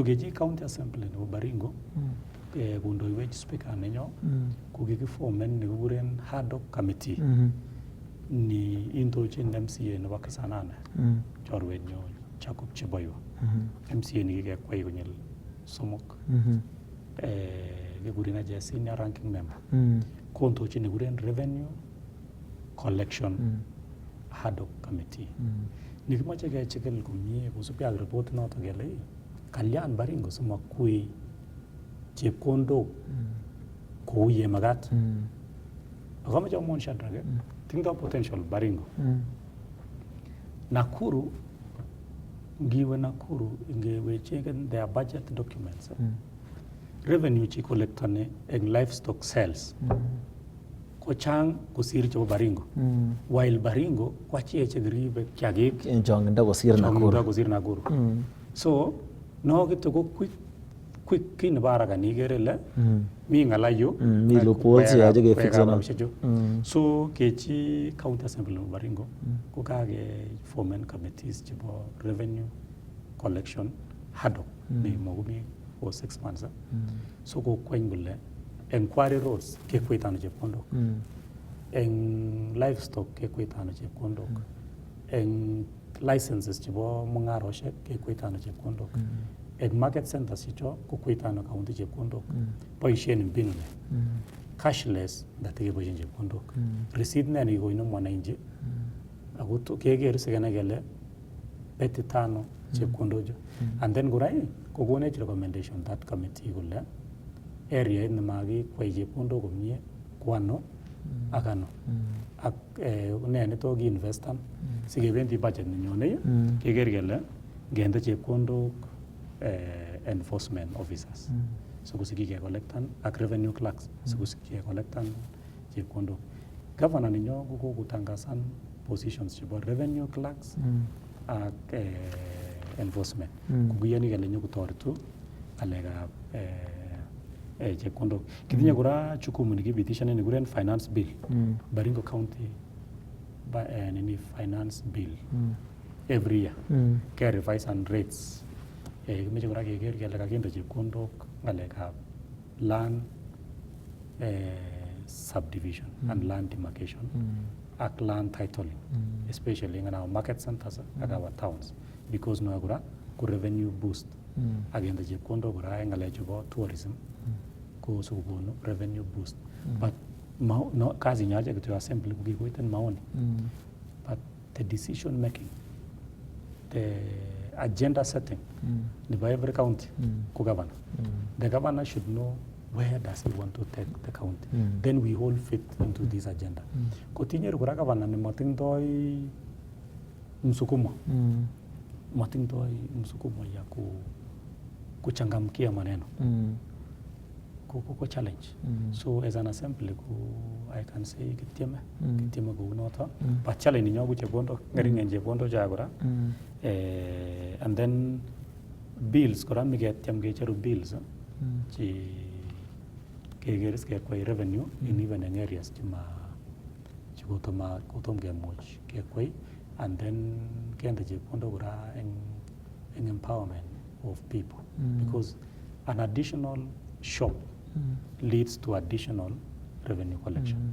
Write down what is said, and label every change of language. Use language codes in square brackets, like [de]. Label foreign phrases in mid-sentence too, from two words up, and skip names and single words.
[kln] kechi county assembly nebo Baringo kondoiwech speaker nenyo ko kikiformen nekikuren [en] ad hoc committee [kln] ni indochin MCA nebo Kisanane chorwenyo Jacob Cheboyo MCA ni kikekwai konyil somok kekuren aje [en] senior ranking member [kln] kondochin nekikuren [en] revenue collection ad hoc committee [kln] nikimoche kechikil komie kosubkei ak report noto kele kalyan Baringo simakwei chepkondok kou ye magat akamoche amwon Shadrack tingdoi potential Baringo Nakuru ngiwe Nakuru ngewe cheken [en] their budget documents [kln] revenue chi collectone en [en] livestock sales [kln] ko chang kosir chebo Baringo while Baringo kwachi chekiribe kiagik en jongindo kosir Nakuru so no kito ko quick kii nebo haraka niikere ile mi ng'ala yu mi loopholes cheyoche kefixen. So kechi county assembly nebo Baringo ko kakeformen committees chebo [en] revenue collection haddock [kln] neimokomi [en] for 6 months. [kln] So kokweny kole eng [en] quarry roads [kln] kekwetano chepkondok, eng livestock kekwetano chepkondok, eng licenses chebo mung'aroshek kekwetano chepkondok, eng [en] market centers [kln] chicho kokwetano county chepkondok, boisien mbinu ne cashless ndatekeboisien chepkondok, receipt ne nekikoino mwananchi ako keker sikenai kele betitano chepkondocho. [en] And then [kln] kora kokonech [en] recommendation that committee [kln] kole area nemakikwai chepkondok komie kwano ak ano ak ne neto kiinvestan sikebendi budget nenyone keker kele ngende chepkondok [en] enforcement officers [kln] sikosiki kecollectan ak [en] revenue clerks [kln] sikosiki kecollectan chepkondok. Governor ninyo kokotangasan positions chebo [en] revenue clerks [kln] ak enforcement kokiyoni kele nyokotoretu ngalekab chepkondok. Kitinye kora jukumu nikipitishane nikuren finance bill, [en] Baringo County finance bill every year ke revise and rates. [kln] Kimeche kora keker kele kakinde chepkondok ngalekab [en] land subdivision and land demarcation [kln] ak [en] land titling, especially in our market centers [kln] ak [en] our towns, because [kln] no kura ku [en] revenue boost agenda [kln] chepkondok kora eng ngalechu bo tourism ko sukunu [en] revenue boost. [kln] But no kazi nyaje kitu assembly kukikoiten maoni, [en] but the decision making, the agenda setting by every county ko governor. The governor should know where does he want to take the county. Then we all fit into this agenda. [kln] Kotinye kura governor ni matingdoi msukumo. [sw] Matingdoi msukumo ya kuchangamkia maneno. [en] Ko challenge. So as an assembly I can say [kln] kitieme ko unoto. But challenge ninyo ku chepkondo ngering en chepkondo cha kora. [en] And then [kln] bills kora miketiam kecheru bills chi kegeris kekwai [en] revenue in even in areas [kln] chima chikotoma kemuch kekwai, [en] and then [kln] kende chepkondo kora en [en] empowerment of people, because an additional shop leads to additional revenue collection.